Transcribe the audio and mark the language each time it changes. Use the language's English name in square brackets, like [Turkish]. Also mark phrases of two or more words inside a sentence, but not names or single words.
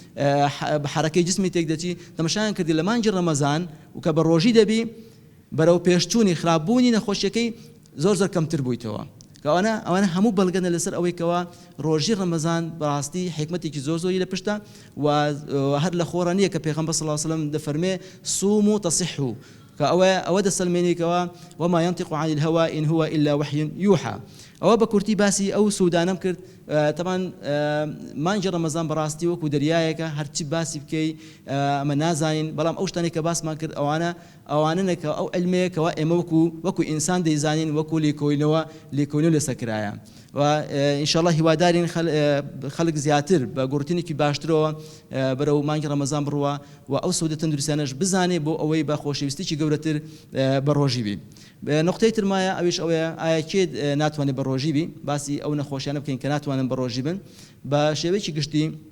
[Central Kurdish] حرەکەی جسمی تێک دەچی تەماشایان کردی لە مانگی ڕەمەزان و کە بە ڕۆژی دەبی بەرەو پێشچوونی خراپبوونی نەخۆشیەکەی زۆر کەمتر بوویتەوە ئەوانە هەموو بەڵگەنە لەسەر ئەوەی کەوا ڕۆژی ڕەمەزان بەڕاستی حکمەتێکی زۆری لە پشتە و هەر لە خۆڕانیە کە پێغەمبەر [Arabic] صلی الله علیه وسلم [Central Kurdish] دەفەرمێ [Arabic] صوموا تصحوا [Central Kurdish] کە ئەوە دەسەلمێنێکەوە [Arabic] وما ينطق عن الهوى إن هو إلا وحي يوحى [Central Kurdish] ئەوە بە کورتی باسی ئەو سوودانەم کرد طبعا مانگی ڕەمەزان بەڕاستی وەکو دەریایەکە هەرچی باسی بکەی ئەمە نازانین بەڵام ئەو شتانێک کە باسمان کرد ئەوانەکە ئەو علمەیەکەوە ئێمە وەکو ئینسان دەیزانین وەکو لێکۆڵینەوە لەسەرکرایە و ئینشاءالله هیوادارین خەڵک زیاتر بە گورتنێکی باشترەوە بەرەو مانگی ڕەمەزان بڕوە و ئەو سوودە تەندروستیانەش بزانێ بۆ ئەوەی بە خۆشەویستیی گەورەتر بە ڕۆژی بی نقطەی ترمایە ئەویش ئەوەیە ئایا کێ ناتوانێت بە ڕۆژی بی باسی ئەو نەخۆشیانە بکەین کە ناتوانن بە ڕۆژی بن بە شێوەیەکی گشتی